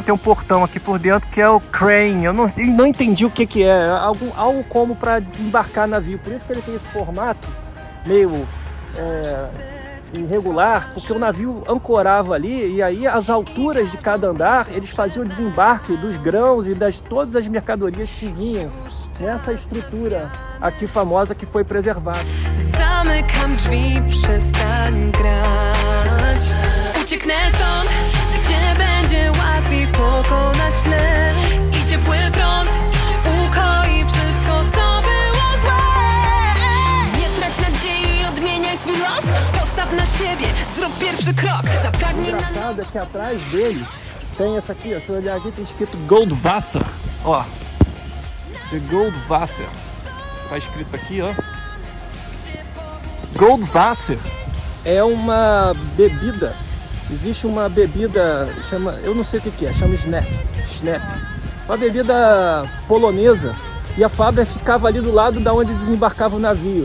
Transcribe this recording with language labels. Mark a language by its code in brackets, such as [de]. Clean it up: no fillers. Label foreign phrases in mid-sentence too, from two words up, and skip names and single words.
[pt] Tem um portão aqui por dentro que é o crane. Eu não entendi o que é, algo como para desembarcar navio, por isso que ele tem esse formato meio irregular, porque o navio ancorava ali e aí as alturas de cada andar eles faziam o desembarque dos grãos e das todas as mercadorias que vinham nessa estrutura aqui famosa que foi preservada. [pl] Zamykam drzwi, przestań grać. Ucieknę stąd, gdzie będzie łatwiej pokonać lęk. I ciepły front ukoi wszystko, co było złe. Nie trać nadziei, odmieniaj swój los. Postaw na siebie, zrób pierwszy krok. Zapragnij na [pt] Engraçado é que atrás dele tem essa aqui, ó, se eu olhar aqui tem escrito Goldwasser, ó, The Goldwasser, tá escrito aqui, ó. Goldwasser é uma bebida, existe uma bebida, chama, eu não sei o que é, chama Schnapp, uma bebida polonesa, e a fábrica ficava ali do lado da onde desembarcava o navio.